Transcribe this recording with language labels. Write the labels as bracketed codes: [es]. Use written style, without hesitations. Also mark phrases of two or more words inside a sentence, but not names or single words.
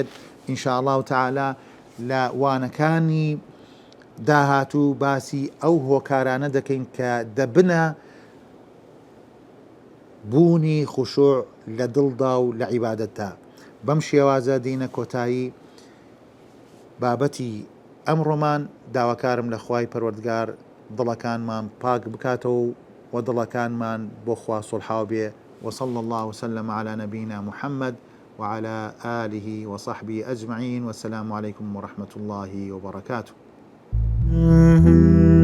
[ar] ئینشاء الله تعالی [ckb] لە وانەکانی داهاتوو باسی ئەو هۆکارانە دەکەین کە دەبنە بوونی خوشوع لە دڵدا و لە عیبادەتدا. بەم شێوازە دینە کۆتایی بابەتی ئەمڕۆمان. داواکارم لە خوای پەروەردگار دڵەکانمان پاک بکاتەوە و دڵەکانمان بۆ خوا سوڵحاو بێ. [ar] وصلى الله وسلم على نبينا محمد وعلى آله وصحبه أجمعين، والسلام عليكم ورحمة الله وبركاته.